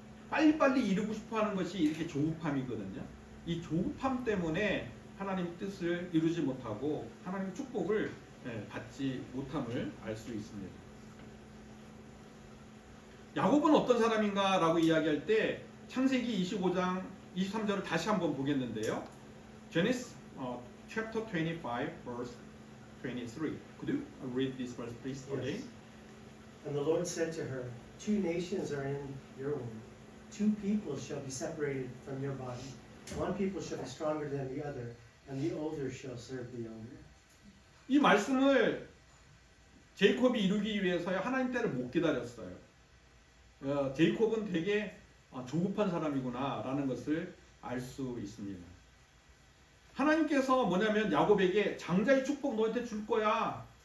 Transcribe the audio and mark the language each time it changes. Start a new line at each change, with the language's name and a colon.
Korean: 빨리빨리 이루고 싶어 하는 것이 이렇게 조급함이거든요. 이 조급함 때문에 하나님 뜻을 이루지 못하고 하나님의 축복을 받지 못함을 알 수 있습니다. 야곱은 어떤 사람인가 라고 이야기할 때 창세기 25장 23절을 다시 한번 보겠는데요.
English: Genesis chapter 25 verse 23. Could you read this verse please again? Yes. And the Lord said to her, 2 nations are in your womb. 2 people shall be separated from your body. 1 people shall be stronger than the other, and the older shall serve the younger.
Korean: 이 말씀을 제이콥이 이루기 위해서야 하나님 때를 못 기다렸어요. 제이콥은 되게 조급한 사람이구나 라는 것을 알 수 있습니다. 하나님께서 뭐냐면 야곱에게 장자의 축복 너한테 줄 거야.